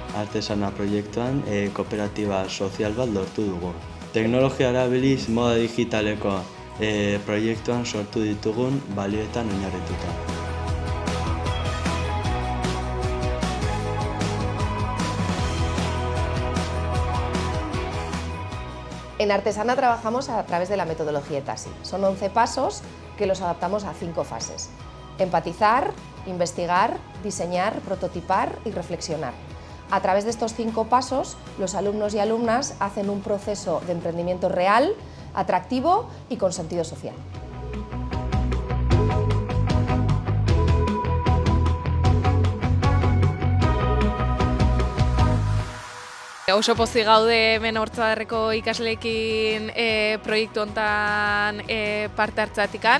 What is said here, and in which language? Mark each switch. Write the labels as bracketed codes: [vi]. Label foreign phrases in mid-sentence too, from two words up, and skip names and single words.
[eu] Artesana proiektuan kooperatiba sozial bat lortu dugu. Teknologia erabiliz moda digitaleko proiektuan sortu ditugun balioetan oinarrituta. [es] En Artesana trabajamos a través de la metodología ETASI. Son 11 pasos que los adaptamos a 5 fases. Empatizar, investigar, diseñar, prototipar y reflexionar. A través de estos 5 pasos, los alumnos y alumnas hacen un proceso de emprendimiento real, atractivo y con sentido social. [eu] Oso pozik gaude hemen Hortzadarreko ikasleekin proiektu hontan parte hartzatikan.